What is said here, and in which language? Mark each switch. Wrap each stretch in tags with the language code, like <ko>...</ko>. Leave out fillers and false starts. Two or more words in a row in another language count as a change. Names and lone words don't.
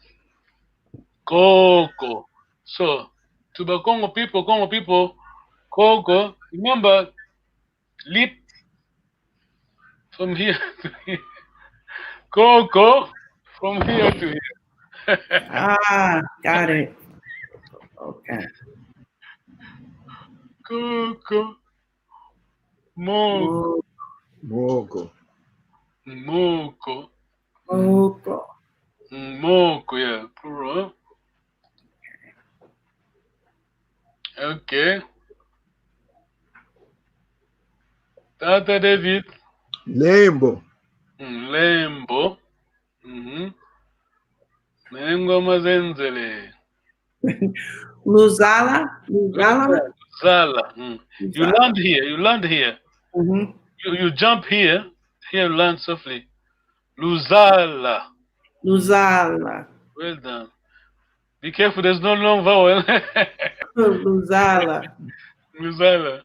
<kg>Coco.</kg> <en>So to the Congo people, Coco. Remember, leap from here to here. Coco from here to here. Got it. Okay.</en> <kg>Coco. Mo. Moco. Moko. Moko. Moko,</kg> <en>yeah, plural. Okay.</en> <kg>Tata David. Lembo. Lembo. Nengoma zenzele. Luzala. Luzala. Zala.</kg> <en>You land here. You land here. Mm-hmm. You jump here. Here, land softly. Luzala.</en> <kg>Luzala.</kg> <en>Well done. Be careful. There's no long vowel.</en> <kg>Luzala. Luzala.</kg>